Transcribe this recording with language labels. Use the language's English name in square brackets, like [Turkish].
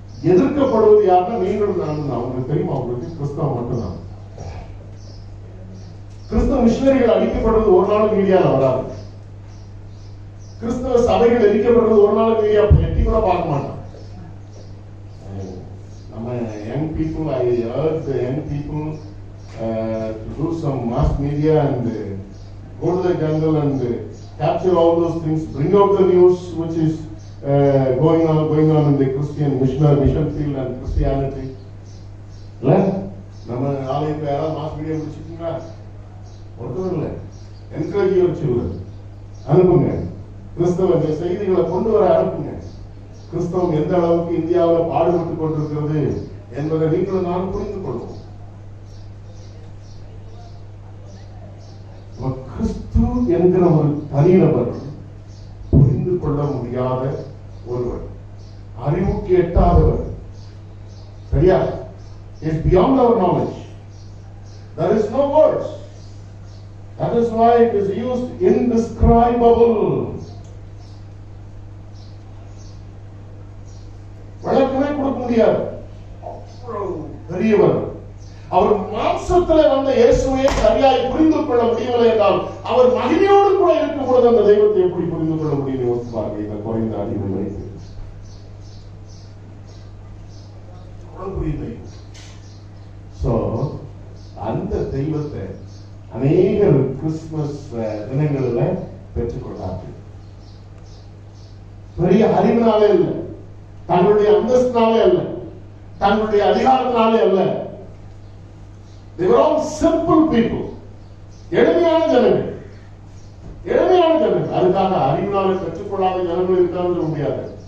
[Tamil] எதிர்க்கப்படுவது யாருன்னா நீங்களும் நானும் தான். உங்களுக்கு தெரியுமா? உங்களுக்கு கிறிஸ்தவம் மட்டும்தான். கிறிஸ்தவ மிஷனரிகள் அழிக்கப்படுவது ஒரு நாள் மீடியால வராது. கிறிஸ்தவ சபைகள் எரிக்கப்படுவது ஒரு நாள் மீடியா எட்டி கூட பார்க்க மாட்டான். நம்ம [English] Young people, I urge the young people to do some mass media and go to the jungle and capture all those things, bring out the news which is going on in the Christian mission field and Christianity. [Tamil] இல்ல நம்ம ஆலயத்துல யாராவது mass media முடிச்சிருக்கீங்களா? ஒருத்தரும் இல்லை. Encourage வச்சு அனுப்புங்க. கிறிஸ்தவ செய்திகளை கொண்டு வர அனுப்புங்க. கிறிஸ்தவம் எந்த அளவுக்கு இந்தியாவில் பாடுபட்டுக் கொண்டிருக்கிறது என்பதை நீங்களும் நானும் புரிந்து கொள்வோம். கிறிஸ்து என்கிற ஒரு தனிநபர், புரிந்து கொள்ள முடியாத ஒருவர், அறிவுக்கு எட்டாதவர். சரியா? [English] It's beyond our knowledge. There is no words. That is why it is used indescribable. [Tamil] விளக்கமே கொடுக்க முடியாது. அவ்வளவு பெரியவர். அவர் மாம்சத்திலே வந்த இயேசுவை சரியாய் புரிந்து கொள்ள முடியவில்லை என்றால் அவர் மகிமையோடு கூட இருக்கும் பொழுது அந்த தெய்வத்தை எப்படி புரிந்து கொள்ள முடியும்? யோசித்து பாருங்க. இந்த குறைந்த அறிவை வைத்து புரியுது. சோ அந்த தெய்வத்தை அநேகர் கிறிஸ்துமஸ் தினங்களில் பெற்றுக்கொண்டார்கள். பெரிய அறிவினாலே இல்லை, தங்களுடைய அந்தஸ்தினாலே அல்ல, தங்களுடைய அதிகாரத்தினாலே அல்ல. [English] They were all simple people. [Tamil] எளிமையான ஜனங்கள், எளிமையான ஜனங்கள். அதுக்காக அறிவினாலே பெற்றுக்கொள்ளாத ஜனங்கள் இருக்கான்னு சொல்ல முடியாது.